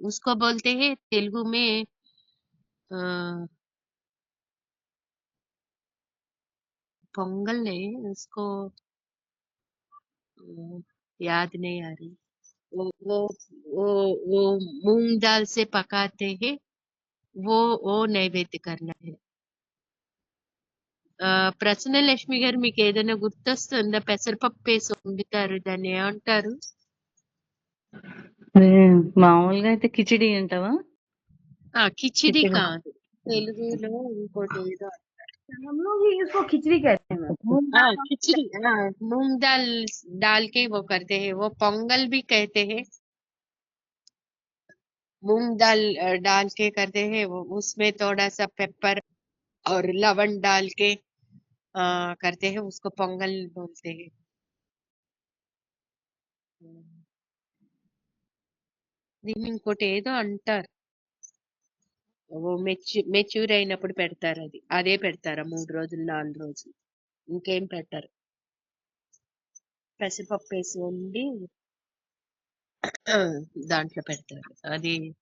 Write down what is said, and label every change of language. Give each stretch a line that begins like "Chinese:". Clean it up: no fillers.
Hindi: उसको बोलते हैं तेलुगु में पोंगल नहीं, उसको याद नहीं आ रही। वो वो वो मूंग दाल से पकाते हैं, वो नैवेद्य करना है।
Telugu: ప్రసన్నలక్ష్మి గారు మీకు ఏదైనా గుర్తొస్తుందా? పెసరపప్పు వేసి వండుతారు, దాన్ని ఏమంటారు? మామూలుగా అయితే కిచిడి అంటావా? కిచిడి కిచిడి. కాదు, తెలుగులో ఇంకోటి ఏదో
Hindi: हम लोग ही इसको खिचड़ी कहते हैं मूंग दाल हम खिचड़ी। मूंग दाल डाल के वो करते हैं, वो पोंगल भी कहते हैं। मूंग दाल डाल के करते हैं वो, उसमें थोड़ा सा पेपर और लवण डाल के करते हैं, उसको पोंगल बोलते हैं।
Telugu: దీన్ని ఇంకోటి ఏదో అంటారు, ఓ మెచ్యూర్ అయినప్పుడు పెడతారు, అదే పెడతారా 3 రోజులు 4 రోజులు, ఇంకేం పెట్టరు. పెసరపప్పు వేసి వండి దాంట్లో పెడతారు. అది